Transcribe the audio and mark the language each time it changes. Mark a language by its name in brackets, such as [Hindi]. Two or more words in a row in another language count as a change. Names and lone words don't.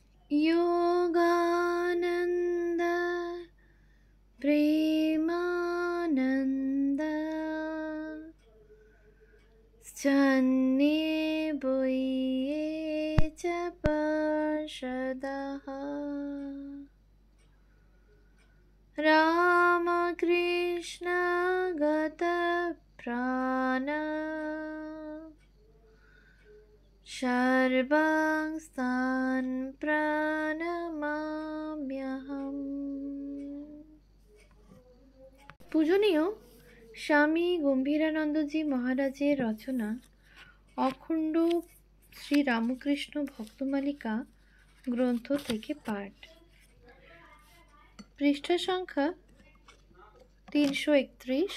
[Sanskrit] योगानन्द प्रेमानन्द सन्निभूये च पार्षदः रामकृष्ण गतप्राण सर्वांस्तान् प्रणमाम्यहम्। [Bangla] পূজনীয় স্বামী গম্ভীরানন্দজি মহারাজের রচনা অখণ্ড শ্রী রামকৃষ্ণ ভক্তমালিকা গ্রন্থ থেকে পাঠ। পৃষ্ঠা সংখ্যা 331।